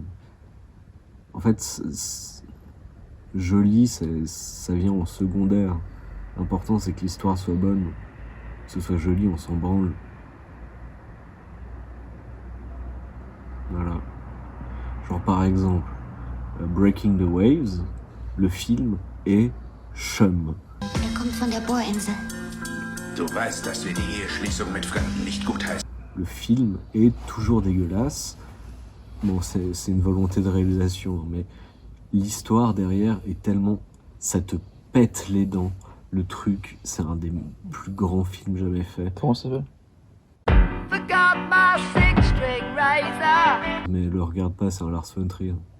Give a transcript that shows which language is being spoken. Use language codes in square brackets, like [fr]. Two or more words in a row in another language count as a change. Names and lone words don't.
[fr] En fait, joli, ça vient en secondaire. L'important c'est que l'histoire soit bonne. Que ce soit joli, on s'en branle. Voilà. Genre par exemple, Breaking the Waves, Le film est chum. [de] Kommt von der Bohrinsel. Du weißt, dass wir die Eheschließung mit Fremden nicht gutheißen. [fr] Le film est toujours dégueulasse. Bon, c'est une volonté de réalisation, mais l'histoire derrière est tellement... Ça te pète les dents. Le truc, c'est un des plus grands films jamais faits. Comment ça s'appelle? Mais le regarde pas, c'est un Lars von Trier.